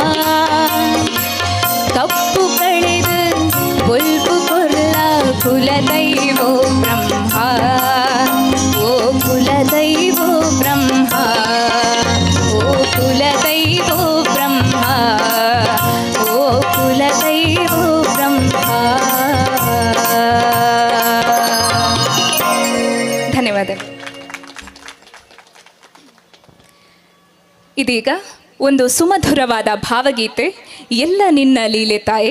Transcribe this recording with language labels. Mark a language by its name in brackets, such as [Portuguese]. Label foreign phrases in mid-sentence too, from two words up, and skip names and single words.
[Tulu] ಕಪ್ಪು ಕಳೆದು ಬೊಲ್ಪು ಕೊರ್ಲ ಕುಲದೈವೋ ಬ್ರಹ್ಮ ಓ ಕುಲದೈವೋ ಬ್ರಹ್ಮ ಓ ಕುಲದೈವೋ ಬ್ರಹ್ಮ ಓ ಕುಲದೈವೋ ಬ್ರಹ್ಮ. [Kannada] ಧನ್ಯವಾದಗಳು. ಇದೀಗ ಒಂದು ಸುಮಧುರವಾದ ಭಾವಗೀತೆ ಎಲ್ಲ ನಿನ್ನ ಲೀಲೆ ತಾಯೆ.